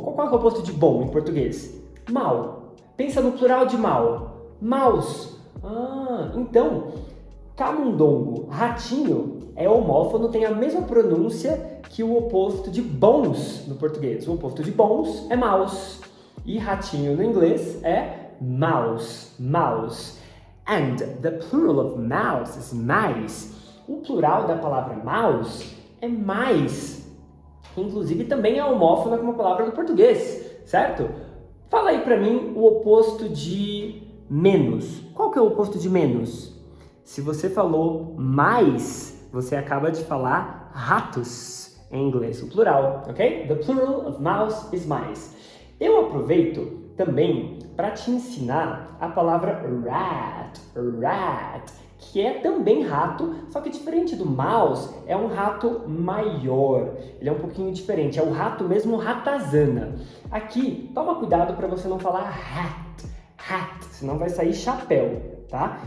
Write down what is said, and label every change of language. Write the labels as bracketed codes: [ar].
[pt] Qual é o oposto de bom em português? Mal. Pensa no plural de mal, mouse. Então, camundongo, ratinho, é homófono, tem a mesma pronúncia que o oposto de bons no português. O oposto de bons é mouse. E ratinho no inglês é mouse, mouse. [en] And the plural of mouse is mice. [pt] O plural da palavra mouse é mais. Inclusive também é homófona como a palavra do português, certo? Fala aí pra mim o oposto de menos. Qual que é o oposto de menos? Se você falou mais, você acaba de falar ratos em inglês, o plural, ok? [en] The plural of mouse is mice. [pt] Eu aproveito também para te ensinar a palavra rat, que é também rato, só que diferente do mouse, é um rato maior. Ele é um pouquinho diferente, é o rato mesmo ratazana. Aqui, toma cuidado para você não falar hat, senão vai sair chapéu, tá?